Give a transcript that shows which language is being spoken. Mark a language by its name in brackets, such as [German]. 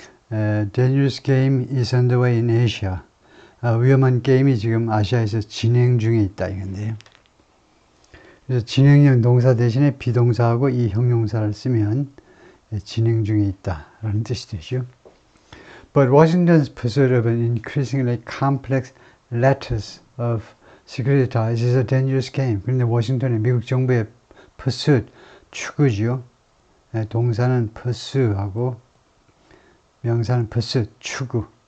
[English] Dangerous game is underway in Asia. [Korean] 위험한 게임이 지금 아시아에서 진행 중에 있다 이건데요. 그래서 진행형 동사 대신에 비동사하고 이 형용사를 쓰면 진행 중에 있다라는 뜻이 되죠. [English] But Washington's pursuit of an increasingly complex lattice of security ties is a dangerous game. [Korean] 그런데 워싱턴의 미국 정부의 pursuit, 추구죠. 동사는 pursue하고 명사는 pursuit, 추구.